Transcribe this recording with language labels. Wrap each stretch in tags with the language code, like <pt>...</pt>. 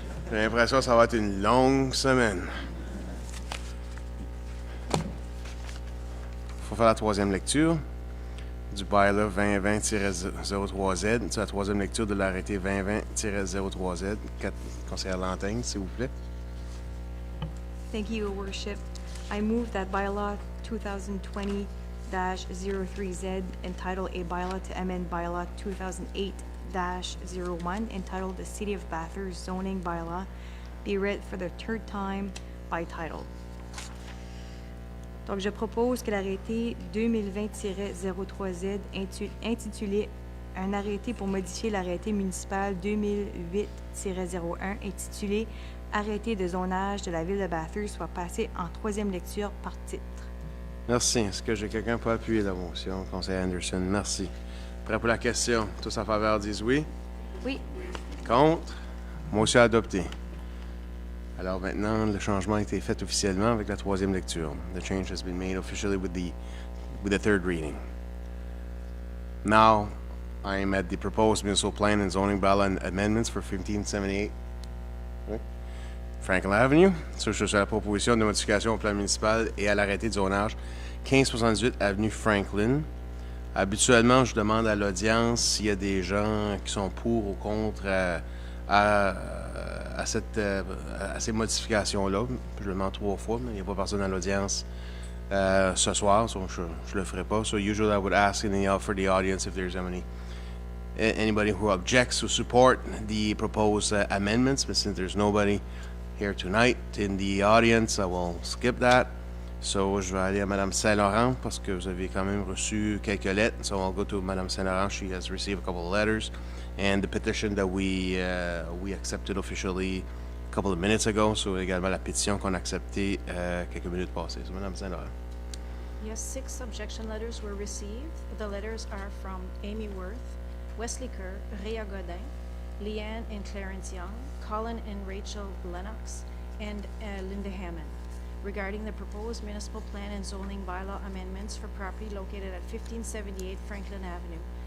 <fr>J'ai l'impression que ça va être une longue semaine. Faut faire la troisième lecture du bylaw 2020-03Z. C'est la troisième lecture de l'arrêté 2020-03Z. Conseillère Lantaigne, s'il vous plaît.</fr> <en>Thank you, Your Worship. I move that bylaw 2020-03Z, entitled A Bylaw to Amend Bylaw 2008-01, entitled The City of Bathurst Zoning Bylaw, be read for the third time by title.</en> <fr>Donc, je propose que l'arrêté 2020-03Z intitulé « Un arrêté pour modifier l'arrêté municipal 2008-01 intitulé « Arrêté de zonage de la ville de Bathurst » soit passé en troisième lecture par titre. Merci. Est-ce que j'ai quelqu'un pour appuyer la motion? Conseiller Anderson, merci. Prêt pour la question? Tous en faveur disent oui? Oui. Contre? Motion adoptée. Alors maintenant, le changement a été fait officiellement avec la troisième lecture.</fr> <en>The change has been made officially with the third reading. Now, I am at the proposed municipal plan and zoning bylaw amendments for 1578 Franklin Avenue.</en> <fr>Je suis sur la proposition de modification au plan municipal et à l'arrêté de zonage 1578 avenue Franklin. Habituellement, je demande à l'audience s'il y a des gens qui sont pour ou contre à ces modifications-là. Je le demande 3 fois, mais il n'y a pas personne à l'audience ce soir, so je le ferai pas.</fr> <en>So usually I would ask for the audience if there's anybody who objects to support the proposed amendments, but since there's nobody here tonight in the audience, I will skip that.</en> <fr>So je vais aller à Mme Saint-Laurent parce que vous avez quand même reçu quelques lettres.</fr> <en>So I'll go to Mme Saint-Laurent. She has received a couple of letters. And the petition that we accepted officially a couple of minutes ago.</en> <fr>So également la pétition qu'on a acceptée quelques minutes passées. So Mme Saint-Laurent.</fr> <en>Yes, 6 objection letters were received. The letters are from Amy Worth, Wesley Kerr, Rhea Godin, Leanne and Clarence Young, Colin and Rachel Lennox, and Linda Hammond, regarding the proposed municipal plan and zoning bylaw amendments for property located at 1578 Franklin Avenue.</en>